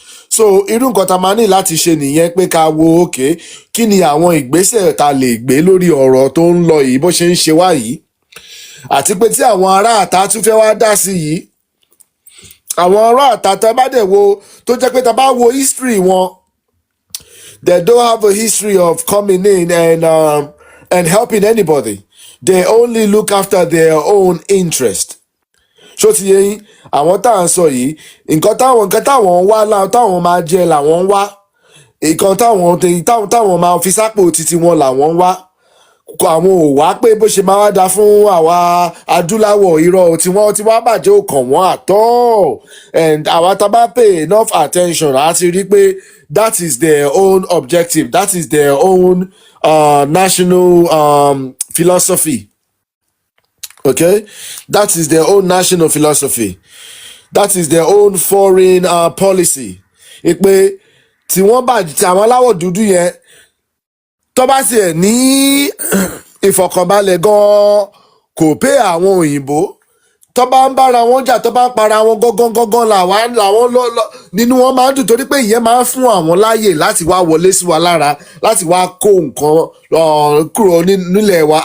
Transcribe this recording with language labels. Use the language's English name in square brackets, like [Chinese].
[Yoruba] So irú nǹkan tá máa ní láti ṣe nìyẹn, pé ká wo okay, kí ni àwọn ìgbésẹ̀ tá lè gbé lórí ọ̀rọ̀ tó ń lọ yìí bó ṣe ń ṣe wá yìí, àti pé tí àwọn ará àta tún fẹ́ wá dá sí yìí, àwọn ará àta tá bá dẹ̀ wo tó jẹ́ pé tá bá wo history wọn, [English] they don't have a history of coming in and helping anybody. They only look after their own interest. [Yoruba] Ṣó ti yé yín? Àwọn tá à ń sọ yìí, nǹkan táwọn wá táwọn máa jẹ làwọn ń wá, nǹkan táwọn máa fi sápò títí wọn làwọn ń wá. Àwọn ò wá pé bó ṣe máa wá da fún àwa adúláwọ̀, irọ́ tí wọ́n bàjẹ́ ò kàn wọ́n [English] at all. And [Yoruba] àwa tá bá [English] pay enough attention [Yoruba] á ti rí pé [English] that is their own objective, that is their own national philosophy. Okay, that is their own national philosophy, that is their own foreign policy. [Yoruba] Pé tí wọ́n bá tí àwọn aláwọ̀ dúdú yẹn tó bá tiẹ̀ ní ìfọ̀kànbalẹ̀ gan-an, kò pé àwọn òyìnbó tó bá ń bára wọn jà, tó bá ń para wọn gángan làwọn nínú wọn máa ń dùn, torí pé ìyẹn máa ń fún àwọn láàyè láti wá wọlé sí wa lára, láti wá kó nǹkan kúrò nílẹ̀ wa.